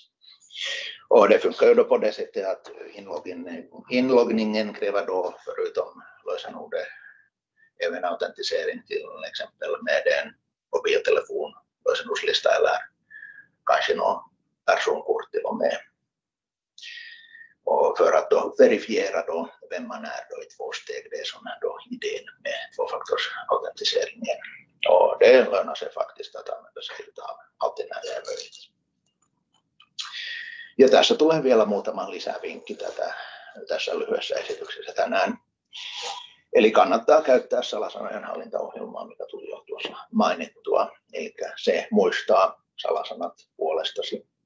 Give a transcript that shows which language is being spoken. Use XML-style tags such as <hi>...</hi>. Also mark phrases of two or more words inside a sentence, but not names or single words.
<sv>Och det funkar ju då på det sättet att inloggningen kräver då förutom lösenordet även autentisering till exempel med en mobiltelefon, lösenordslista eller kanske någon personkort till och med. Och för att då verifiera då vem man är då i 2 steg, det är sån här då idén med tvåfaktorsautentiseringen. Och det lönar sig faktiskt att använda sig av alltid när det är möjligt.</sv> <fi>Ja tässä tulee vielä muutama lisävinkki tässä lyhyessä esityksessä tänään. Eli kannattaa käyttää salasanojen hallintaohjelmaa, mikä tuli jo tuossa mainittua. Eli se muistaa salasanat puolestasi.</fi>